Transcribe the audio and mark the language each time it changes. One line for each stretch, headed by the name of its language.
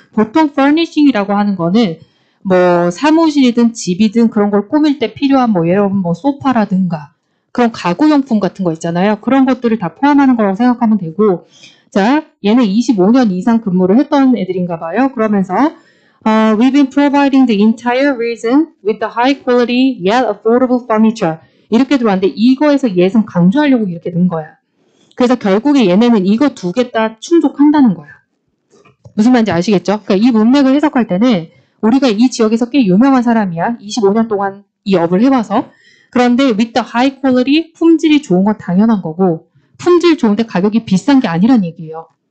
Korean: 보통 furnishing이라고 하는 거는 뭐 사무실이든 집이든 그런 걸 꾸밀 때 필요한 뭐 예를 들면 뭐 소파라든가 그런 가구용품 같은 거 있잖아요. 그런 것들을 다 포함하는 거라고 생각하면 되고 자 얘는 25년 이상 근무를 했던 애들인가 봐요.
English: 그러면서 we've been providing the entire region with the high quality yet affordable furniture
Korean: 이렇게 들어왔는데 이거에서 예는 강조하려고 이렇게 넣은 거야. 그래서 결국에 얘네는 이거 2개 다 충족한다는 거야. 무슨 말인지 아시겠죠? 그러니까 이 문맥을 해석할 때는 우리가 이 지역에서 꽤 유명한 사람이야. 25년 동안 이 업을 해봐서. 그런데
English: with the high quality,
Korean: 품질이 좋은 건 당연한 거고 품질 좋은데 가격이 비싼 게 아니란 얘기예요.